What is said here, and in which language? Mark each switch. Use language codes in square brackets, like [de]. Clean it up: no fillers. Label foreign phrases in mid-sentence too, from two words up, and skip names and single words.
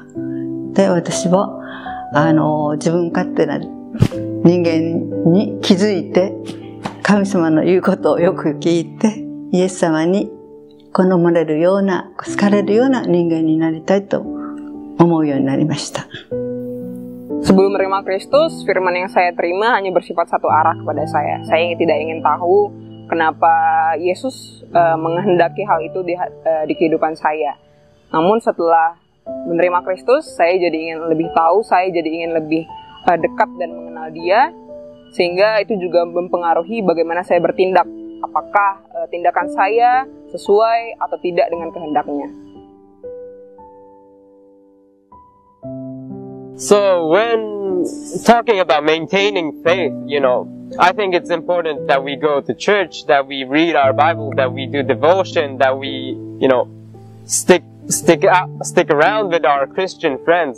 [ja] で、私は、自分勝手な人間に気づいて、神様の言うことをよく聞いて、イエス様に好まれるような、好かれるような人間になりたいと思うようになりました。 [id] Sebelum menerima Kristus, firman yang saya terima hanya bersifat satu arah kepada saya. Saya tidak ingin tahu kenapa Yesus menghendaki hal itu di kehidupan saya. Namun setelah menerima Kristus, saya jadi ingin lebih tahu, saya jadi ingin lebih dekat dan mengenal Dia, sehingga itu juga mempengaruhi bagaimana saya bertindak. Apakah tindakan saya sesuai atau tidak dengan kehendaknya. [en] So when talking about maintaining faith, I think it's important that we go to church, that we read our Bible, that we do devotion, that we, stick around with our Christian friends.